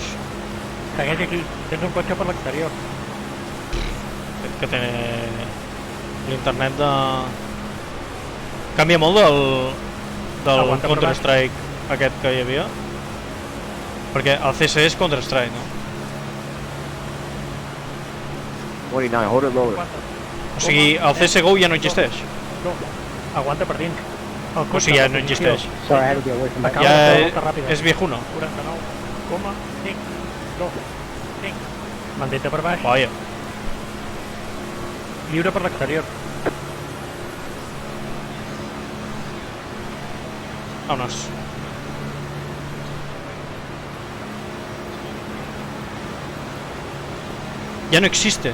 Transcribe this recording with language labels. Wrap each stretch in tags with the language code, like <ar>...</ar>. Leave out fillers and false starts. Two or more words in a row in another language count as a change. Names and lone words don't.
<ca>Segueix aquí, tens un cotxe per l'exterior. Que té l'internet de... Canvia molt del Aguanta per Counter-Strike aquest que hi havia. Perquè el CC és Counter-Strike, no?</ca> <en>29, hold it lower.</en> <ca>O sigui, el CSGO ja no existeix. No, aguanta per dins. El O sigui, ja no existeix.</ca> <en>Sorry, I had to get away from that.</en> <ca>Acaba Ja de fer la volta ràpida. és viejuno. 49,525. Mantenta per baix. Vaja. Lliure per l'exterior. Vámonos.</ca> <es>Ja no existe.</es>